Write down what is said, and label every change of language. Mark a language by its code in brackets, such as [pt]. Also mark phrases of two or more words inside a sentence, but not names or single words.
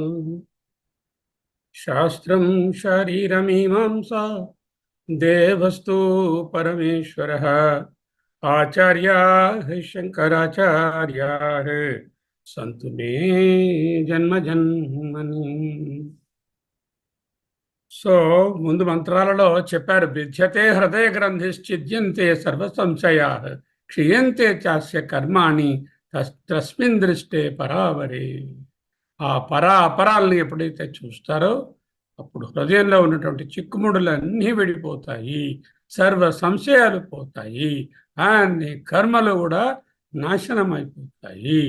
[sa] शास्त्रं शारीरमीमांसा देवस्तु परमेश्वरः। आचार्याः शङ्कराचार्याः सन्तु मे जन्मजन्मनि। [te] సో ముందు మంత్రాలలో చెప్పారు, [sa] విద్యతే హృదయ గ్రంథిశ్చిద్యంతే సర్వ సంశయా క్షీయంతే చాస్య కర్మాణి తస్మిన్ దృష్టే పరావరే. [te] ఆ అపరాల్ని ఎప్పుడైతే చూస్తారో అప్పుడు హృదయంలో ఉన్నటువంటి చిక్కుముడులన్నీ విడిపోతాయి, సర్వ సంశయాలు పోతాయి, అన్ని కర్మలు కూడా నాశనం అయిపోతాయి.